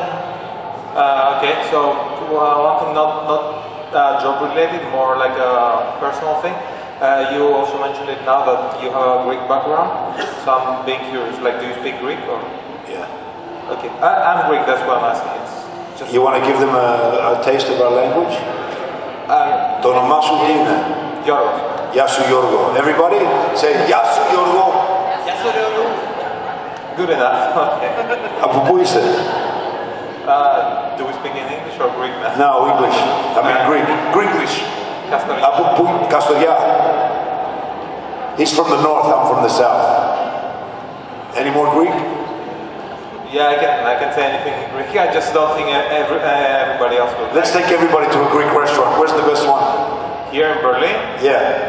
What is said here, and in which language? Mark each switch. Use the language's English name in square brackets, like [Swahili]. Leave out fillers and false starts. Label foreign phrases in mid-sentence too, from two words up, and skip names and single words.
[English] Okay, so one thing not job related, more like a personal thing. You also mentioned it now that you have a Greek background, so I'm being curious, like do you speak Greek or? Yeah. Okay, I'm Greek, that's why I'm asking. It's just you want to give them a taste of our language? [Greek] Το όνομά σου τι είναι? Γιώργο. Γεια σου Γιώργο. [English] Everybody say [Greek] Γεια σου Γιώργο. [English] Good enough. Okay. [Greek] Από πού είσαι? [English] Do we speak in English or Greek now? No, English. I mean Greek. Greeklish. [Greek] Καστοριά. Από πού? Καστοριά. [English] He's from the north, I'm from the south. Any more Greek? Yeah, I can say anything in Greek. I just don't think everybody else will. Let's take everybody to a Greek restaurant. Where's the best one? Here in Berlin? Yeah.